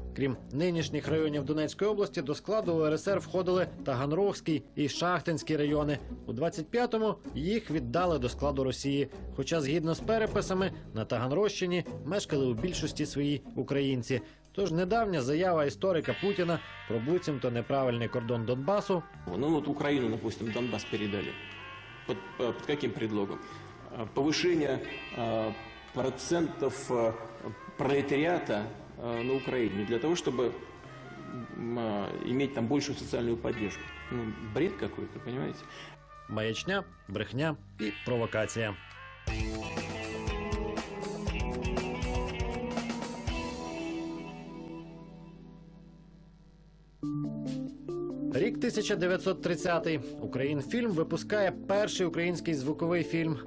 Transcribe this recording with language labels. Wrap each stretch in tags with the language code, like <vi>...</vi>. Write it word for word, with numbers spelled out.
<uk>Крім нинішніх районів Донецької області, до складу УРСР входили Таганрогський і Шахтинський райони. У двадцять п'ятому їх віддали до складу Росії. Хоча, згідно з переписами, на Таганрощині мешкали у більшості свої українці. Тож недавня заява історика Путіна про буцімто неправильний кордон Донбасу</uk> <ru>Ну вот Украину, допустим, Донбасс передали. Под, э, под каким предлогом? Э, Повышение э, процентов э, пролетариата э, на Украине для того, чтобы м, э, иметь там большую социальную поддержку. Ну, бред какой-то, понимаете?</ru> <uk>маячня, брехня і провокація. Рік тисяча дев'ятсот тридцятий. Українфільм випускає перший український звуковий фільм.</uk>